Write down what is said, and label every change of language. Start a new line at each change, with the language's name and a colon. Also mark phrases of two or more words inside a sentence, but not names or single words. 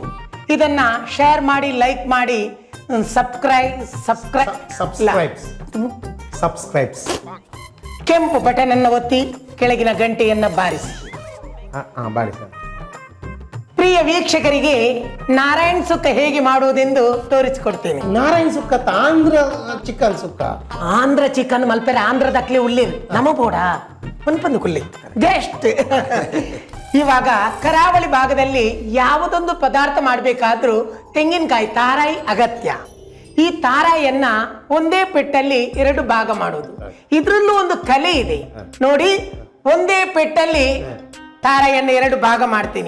Kannada: ಇದನ್ನ ಶೇರ್ ಮಾಡಿ, ಲೈಕ್ ಮಾಡಿ, ಸಬ್ಸ್ಕ್ರೈಬ್ಸ್ ಕೆಂಪು ಬಟನ್ ಅನ್ನು ಒತ್ತಿ ಕೆಳಗಿನ ಗಂಟೆಯನ್ನ ಬಾರಿಸಿ. ಬಾರಿ ಸರ್. ಪ್ರಿಯ ವೀಕ್ಷಕರಿಗೆ ನಾರಾಯಣ್ ಸುಕ್ಕ ಹೇಗೆ ಮಾಡುವುದೆಂದು ತೋರಿಸಿಕೊಡ್ತೇನೆ. ನಾರಾಯಣ ಸುಕ್ಕ ಆಂಧ್ರ ಚಿಕನ್ ಸುಕ್ಕ
Tulu: ಆಂಧ್ರ ಚಿಕನ್ ಮಲ್ಪೆರೆ ಆಂಧ್ರದಕ್ಲೆ ಉಳ್ಳಿರು ನಮ ಬೋಡ ಪನ್ಪಂದು ಕುಲ್ಲಿ ಜಸ್ಟ್.
Kannada: ಇವಾಗ ಕರಾವಳಿ ಭಾಗದಲ್ಲಿ ಯಾವುದೊಂದು ಪದಾರ್ಥ ಮಾಡಬೇಕಾದ್ರೂ ತೆಂಗಿನಕಾಯಿ ತಾರಾಯಿ ಅಗತ್ಯ. ಈ ತಾರಾಯಿಯನ್ನ ಒಂದೇ ಪೆಟ್ಟಲ್ಲಿ 2 ಭಾಗ ಮಾಡೋದು. ಇದ್ರಲ್ಲೂ ಒಂದು ಕಲೆ ಇದೆ ನೋಡಿ. ಒಂದೇ ಪೆಟ್ಟಲ್ಲಿ ತಾರಾಯಿಯನ್ನು 2 ಭಾಗ ಮಾಡ್ತೀನಿ.